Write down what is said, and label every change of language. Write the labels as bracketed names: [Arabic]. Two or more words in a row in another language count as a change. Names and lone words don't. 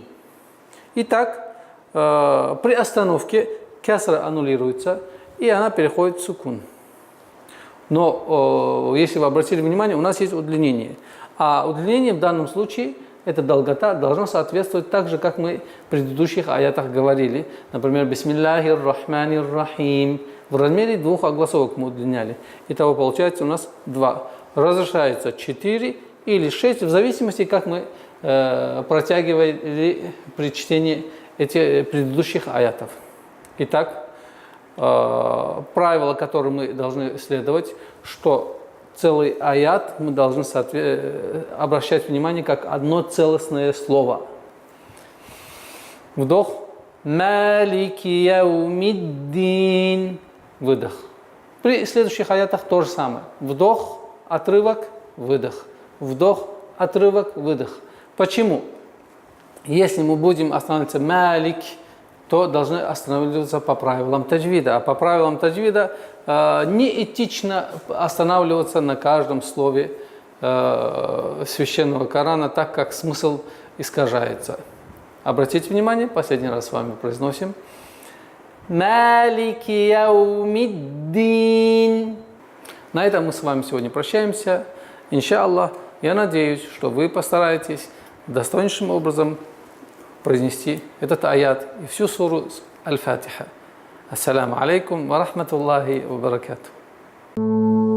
[Russian] Итак, при остановке кясра аннулируется, и она переходит в сукун. Но, если вы обратили внимание, у нас есть удлинение. А удлинение в данном случае, эта долгота, должна соответствовать так же, как мы в предыдущих аятах говорили. Например, [Arabic] بسم الله الرحمن الرحيم. [Russian] В размере двух огласовок мы удлиняли. Итого получается у нас 2. Разрешается 4 или 6, в зависимости, как мы протягивали при чтении этих предыдущих аятов. Итак, правило, которое мы должны следовать, что целый аят мы должны обращать внимание как одно целостное слово. Вдох. [Arabic] مالك يوم الدين. [Russian] Выдох. При следующих аятах то же самое. Вдох, отрывок, выдох. Вдох, отрывок, выдох. Почему? Если мы будем останавливаться малик, то должны останавливаться по правилам таджвида. А по правилам таджвида неэтично останавливаться на каждом слове священного Корана, так как смысл искажается. Обратите внимание, последний раз с вами произносим. [Arabic] مالك يوم الدين. [Russian] На этом мы с вами сегодня прощаемся. Иншаллах, я надеюсь, что вы постараетесь достойнейшим образом произнести этот аят и всю суру Аль-Фатиха. [Arabic] السلام عليكم ورحمة الله وبركاته.